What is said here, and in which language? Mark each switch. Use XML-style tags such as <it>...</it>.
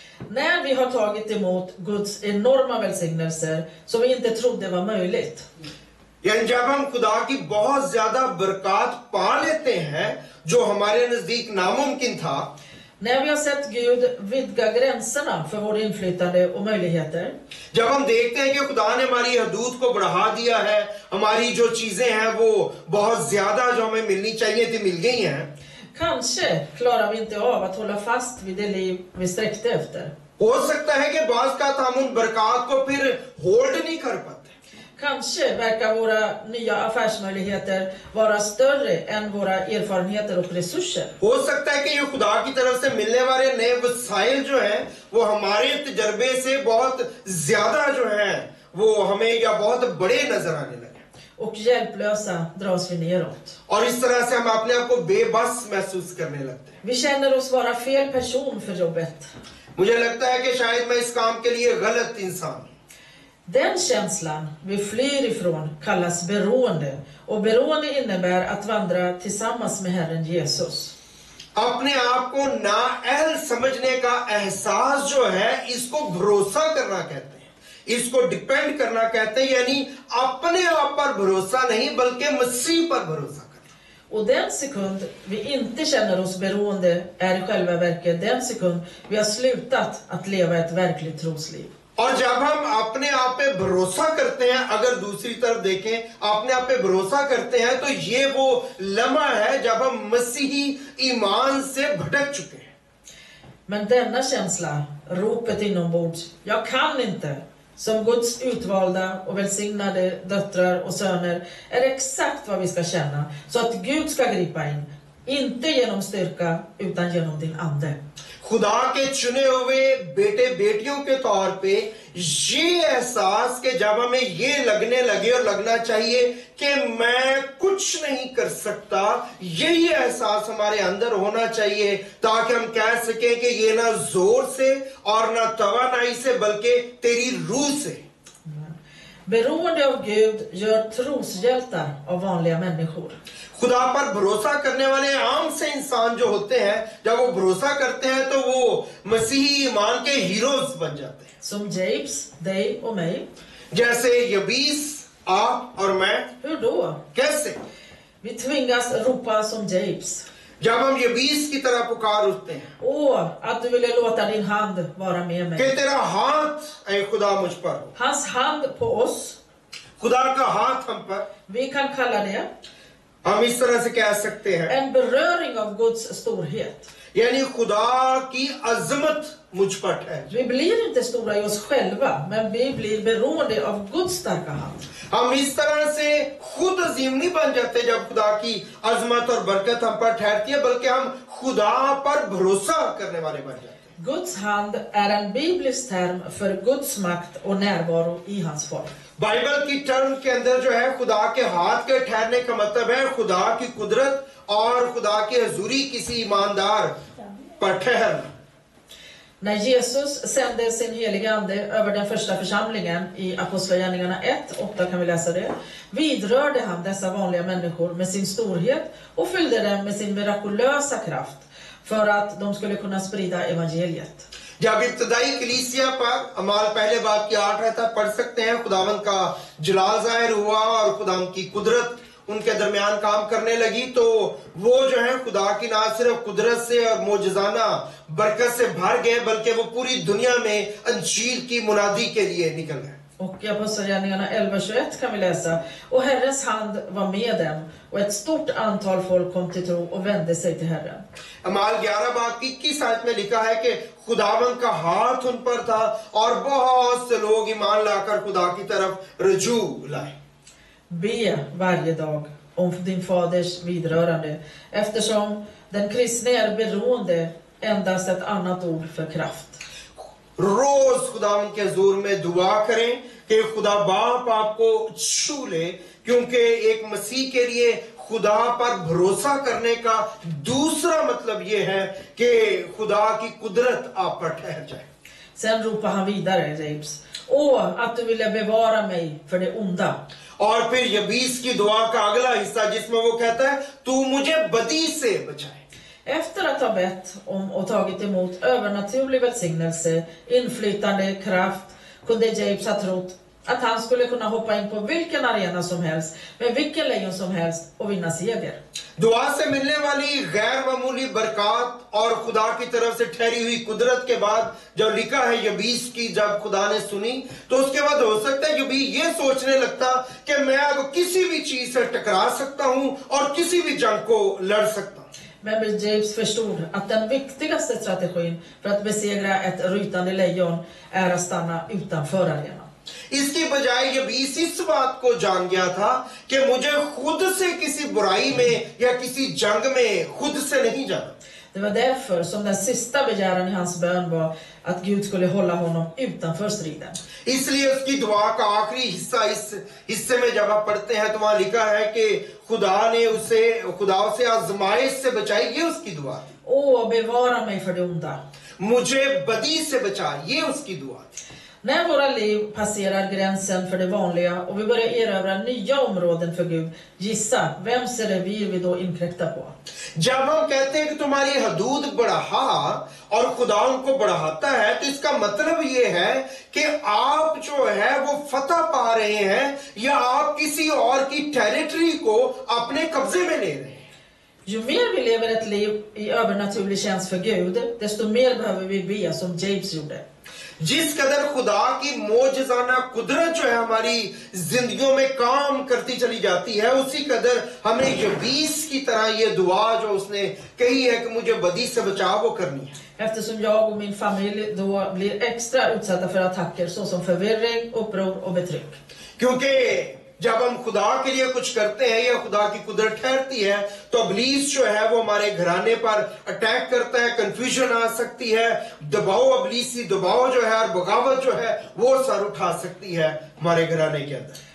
<sv>När vi har tagit emot Guds enorma välsignelser som vi inte trodde var möjligt.</sv> <hi>यानी जब हम खुदा की बहुत ज्यादा बरकत पा लेते हैं जो हमारे नजदीक नामुमकिन था.</hi> <sv>När vi har sett Gud vidga gränserna för vår inflytande och möjligheter.</sv> <hi>जब हम देखते हैं कि खुदा ने हमारी हदूद को बढ़ा दिया है, हमारी जो चीजें हैं वो बहुत ज्यादा जो हमें मिलनी चाहिए थी मिल गई हैं.</hi> <sv>Kanske klarar vi inte av att hålla fast vid det liv vi sträckte efter.</sv> <hi>हो सकता है कि बाज़ का हम उन बरकत को फिर होल्ड नहीं कर पाते.</hi> <sv>Kanske verkar våra nya affärsmöjligheter vara större än våra erfarenheter och resurser.</sv> <hi>हो सकता है कि ये खुदा की तरफ से मिलने वाले नए वसाइल जो हैं वो हमारे तजर्बे से बहुत ज्यादा जो हैं वो हमें या बहुत बड़े नजर आने लगे.</hi> <sv>Och hjälplösa dras vi neråt.</sv> <hi>और इस तरह से हम अपने आप को बेबस महसूस करने लगते हैं.</hi> <sv>Vi känner oss vara fel person för jobbet.</sv> <hi>मुझे लगता है कि शायद मैं इस काम के लिए गलत इंसान हूं.</hi> <sv>Den känslan vi flyr ifrån kallas beroende. Och beroende innebär att vandra tillsammans med Herren Jesus.</sv> <hi>अपने आप को नाअहल समझने का एहसास जो है इसको भरोसा करना कहते हैं. इसको डिपेंड करना कहते हैं, यानी अपने आप पर भरोसा नहीं बल्कि मसीह पर भरोसा करना.</hi> <sv>Och den sekund vi inte känner oss beroende är i själva verket den sekund vi har slutat att leva ett verkligt trosliv.</sv> <hi>और जब हम अपने आप पे भरोसा करते हैं, अगर दूसरी तरफ देखें अपने आप पे भरोसा करते हैं, तो ये वो लम्हा है जब हम मसीही ईमान से भटक चुके हैं.</hi> <sv>Men denna känsla, ropet inombords, jag kan inte, som Guds utvalda och välsignade döttrar och söner, är exakt vad vi ska känna. Så att Gud ska gripa in. Inte genom styrka, utan genom din ande.</sv> <hi>खुदा के चुने हुए बेटे बेटियों के तौर पे ये एहसास कि जब हमें ये लगने लगे और लगना चाहिए कि मैं कुछ नहीं कर सकता, यही एहसास हमारे अंदर होना चाहिए ताकि हम कह सकें कि ये ना जोर से और ना तवानाई से बल्कि तेरी रूह से.</hi> <sv>Beroende av Gud gör troshjältar av vanliga människor.</sv> <hi>खुदा पर भरोसा करने वाले आम से इंसान जो होते हैं, जब वो भरोसा करते हैं तो वो मसीही ईमान के हीरोज बन जाते हैं.</hi> <sv>Som James, dig och mig.</sv> <hi>जैसे यबीस, आप और मैं.</hi> <sv>Hur då?</sv> <hi>कैसे?</hi> <sv>Vi tvingas ropa som James.</sv> <hi>जब हम यबीस की तरह पुकार उठते हैं,</hi> <sv>Åh, att du ville låta din hand vara med</sv> <hi>कि</hi> <sv>mig.</sv> <hi>तेरा हाथ ऐ खुदा मुझ पर हो.</hi> <sv>Hans hand på oss,</sv> <hi>खुदा का हाथ हम पर.</hi> <sv>vi kan kalla det</sv> <hi>हम इस तरह से कह सकते हैं,</hi> <sv>en beröring av Guds storhet.</sv> <hi>यानी खुदा की अजमत मुझ पर ठहर.</hi> <sv>Vi blir inte stora i oss själva, men vi blir beroende av Guds starka hand.</sv> <hi>हम इस तरह से खुद अजीम नहीं बन जाते जब खुदा की अजमत और बरकत हम पर ठहरती है, बल्कि हम खुदा पर भरोसा करने वाले बन जाते हैं.</hi> <sv>Guds hand är en biblisk term för Guds makt och närvaro i hans folk.</sv> <hi>Bible की टर्म के अंदर जो है खुदा के हाथ के ठहरने का मतलब है खुदा की कुदरत और खुदा की हजूरी किसी ईमानदार पर ठहरना.</hi> <sv>När Jesus sände sin heliga ande över den första församlingen i Apostlagärningarna 1:8 kan vi läsa det, vidrörde han dessa vanliga människor med sin storhet och fyllde dem med sin mirakulösa kraft för att de skulle kunna sprida evangeliet.</sv> <hi>जब इब्तदाई कलीसिया पर अमाल पहले बाब की 8 रहता पढ़ सकते हैं, खुदावंद का जलाल जाहिर हुआ और खुदावंद की कुदरत उनके दरमियान काम करने लगी, तो वो जो है खुदा की ना सिर्फ कुदरत से और मोजज़ाना बरकत से भर गए, बल्कि वो पूरी दुनिया में अंजील की मुनादी के लिए निकल गए.</hi> <sv>Och i Apostlagärningarna 11:21 kan vi läsa, och Herrens hand var med dem, och ett stort antal folk kom till tro och vände sig till Herren.</sv> <hi>अमाल 11 बाब की 21 आयत में लिखा है कि खुदावंद का हाथ उन पर था और बहुत से लोग ईमान लाकर खुदा की तरफ रजू लाए.</hi> <sv>Be varje dag om din faders vidrörande, eftersom den kristne är beroende endast ett annat ord för kraft.</sv> <hi>रोज खुदावंद के हुजूर में दुआ करें कि खुदा बाप आपको छू ले, क्योंकि एक मसीह के लिए खुदा पर भरोसा करने का दूसरा मतलब यह है कि खुदा की कुदरत आप पर ठहर जाए.</hi> <sv>Sen ropar han vidare, James. Åh, att du ville bevara mig för det onda.</sv> <hi>और फिर यबीस की दुआ का अगला हिस्सा जिसमें वो कहता है, तू मुझे बदी से बचाए.</hi> <sv>Efter att ha bett om och tagit emot övernaturlig välsignelse, inflytande, kraft, kunde James ha trott att han skulle kunna hoppa in på vilken arena som helst, med vilken lejon som helst och vinna seger.</sv> <hi>दुआ से मिलने वाली गैर मामूली बरकत और खुदा की तरफ से ठहरी हुई कुदरत के बाद जब लिखा है यबीस की, जब खुदा ने सुनी तो उसके बाद हो सकता है यबी ये सोचने लगता कि मैं अब किसी भी चीज से टकरा सकता हूं और किसी भी जंग को लड़ सकता हूं.</hi> <sv>Men James förstod att den viktigaste strategin för att besegra ett rytande lejon är att stanna utanför arenan.</sv> <hi>इसके बजाय यबीस इस बात को जान गया था कि मुझे खुद से किसी बुराई में या किसी जंग में खुद से नहीं जाना.</hi> <sv>Det var därför som den sista begäran i hans bön var att Gud skulle hålla honom utanför striden.</sv> <hi>इसलिए उसकी दुआ का आखिरी हिस्सा, इस हिस्से में जब आप पढ़ते हैं तो वहां लिखा है कि खुदा ने उसे आजमाइश से बचाई. ये उसकी दुआ थी.</hi> <sv>Åh, bevara mig för det onda.</sv> <hi>मुझे बदी से बचा, ये उसकी दुआ थी.</hi> <sv>När våra liv passerar gränsen för det vanliga och vi börjar erövra nya områden för Gud, gissa, vems revir vi då inkräktar på?</sv> <hi>जब हम कहते हैं कि तुम्हारी हदूद बढ़ा और खुदा उनको बढ़ाता है, तो इसका मतलब ये है कि आप जो है वो फतह पा रहे हैं या आप किसी और की टेरिटरी को अपने कब्जे में ले रहे हैं.</hi> <sv>Ju mer vi lever ett liv i övernaturlig tjänst för Gud, desto mer behöver vi be som James gjorde.</sv> <hi>जिस कदर खुदा की मोजज़ाना कुदरत जो है हमारी जिंदगियों में काम करती चली जाती है, उसी कदर हमें यबीस की तरह ये दुआ जो उसने कही है कि मुझे बदी से बचाओ, वो करनी है.</hi> <sv>Eftersom jag och min familj då blir extra utsatta för attacker såsom förvirring, uppror och betryck.</sv> <hi>क्योंकि जब हम खुदा के लिए कुछ करते हैं या खुदा की कुदरत ठहरती है, तो इब्लीस जो है वो हमारे घराने पर अटैक करता है, कंफ्यूजन आ सकती है, दबाव, इब्लीसी दबाव जो है और बगावत जो है वो सर उठा सकती है हमारे घराने के अंदर।</hi>